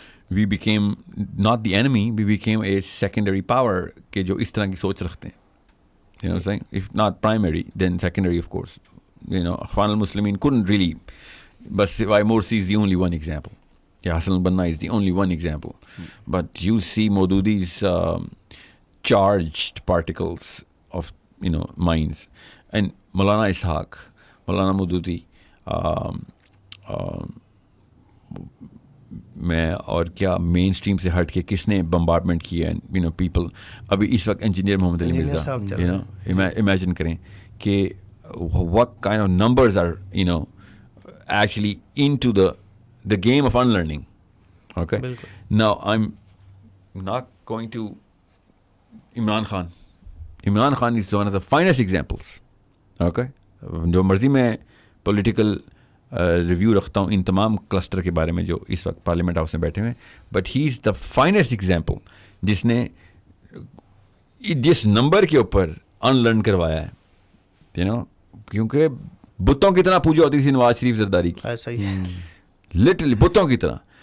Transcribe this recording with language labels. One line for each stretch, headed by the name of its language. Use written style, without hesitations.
English: we became not the enemy, we became a secondary power
Urdu: کہ جو اس طرح کی سوچ رکھتے ہیں.
English: You know what I'm saying? If not primary, then secondary, of course. Ikhwan al-Muslimin couldn't really, but why Morsi is the only one example. Hassan al-Banna is the only one example. But you see Maududi's charged particles of, minds.
Urdu: And Maulana Ishaq, Maulana Maududi, میں اور کیا مین stream سے ہٹ کے کس نے bombardment کیا ہے, people ابھی اس وقت انجینئر محمد علی مرزا, امیجن کریں کہ
English: what kind of numbers are actually into the game of unlearning. Okay, now I'm not going to Imran Khan is one of the finest examples.
Urdu: Okay, جو مرضی میں پولیٹیکل ریویو رکھتا ہوں ان تمام کلسٹر کے بارے میں جو اس وقت پارلیمنٹ ہاؤس میں بیٹھے ہوئے ہیں,
English: but he is the finest example
Urdu: جس نے جس نمبر کے اوپر ان لرن کروایا ہے, کیونکہ بتوں کی طرح پوجا ہوتی تھی نواز شریف زرداری کی, لٹرلی بتوں کی طرح.